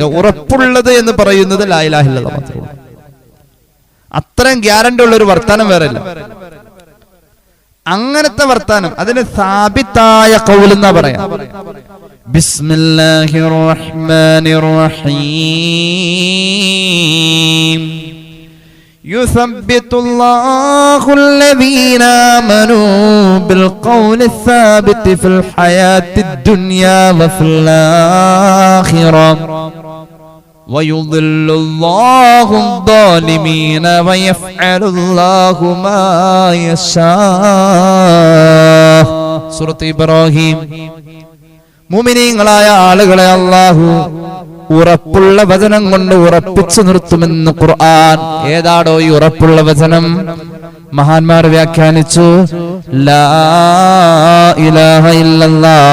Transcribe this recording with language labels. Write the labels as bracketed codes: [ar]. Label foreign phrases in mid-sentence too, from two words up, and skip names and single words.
[ml] ഉറപ്പുള്ളത് എന്ന് പറയുന്നത് [ar] لا إله إلا الله [ml] മാത്രമേ. അത്രയും ഗ്യാരണ്ടി ഉള്ള ഒരു വർത്താനം വേറെ ഇല്ല. അങ്ങനത്തെ വർത്താനം അതിന് സാബിത്തായ ഖൗൽ എന്നാ പറയാം. [ar] بسم الله الرحمن الرحيم. يثبت الله الذين آمنوا بالقول الثابت في الحياة الدنيا وفي الآخرة ويضل الله الظالمين ويفعل الله ما يشاء. [ml] സൂറത്ത് ഇബ്രാഹിം. മുഅ്മിനീങ്ങളായ ആളുകളെ അല്ലാഹു ഉറപ്പുള്ള വചനം കൊണ്ട് ഉറപ്പിച്ചു നിർത്തുമെന്ന് ഖുർആൻ. ഏതാടോ ഈ ഉറപ്പുള്ള വചനം? മഹാന്മാർ വ്യാഖ്യാനിച്ചു, [ar] لا إله إلا الله.